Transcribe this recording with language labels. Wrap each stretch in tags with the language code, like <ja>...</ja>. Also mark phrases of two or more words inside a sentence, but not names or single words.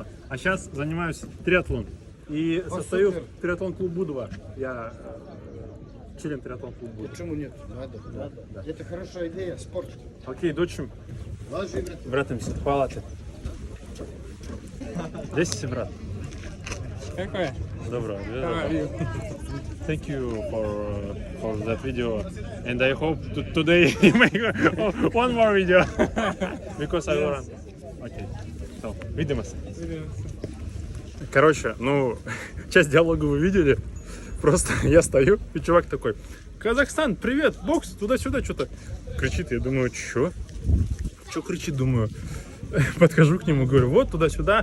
<ru>А сейчас занимаюсь триатлон. И состою в триатлон клуб Будва. Я член триатлон клуб Будва. Почему нет? Надо. Да. Это хорошая идея, спорт. Окей, дочим. Ложи, брат. Братимся в палате. Здесь си, брат.</ru> <sr>Kako je? Добро.</sr> <en>How are you? Thank you for that video, and I hope today you make one more video because I will run. Okay. So,</en> <sr>видимся.</sr> <ru>Короче, часть диалога вы видели. Просто я стою, и чувак такой: Казахстан, привет, бокс, туда-сюда, что-то кричит. Я думаю, что кричит, думаю. Подхожу к нему, говорю, вот туда-сюда.</ru>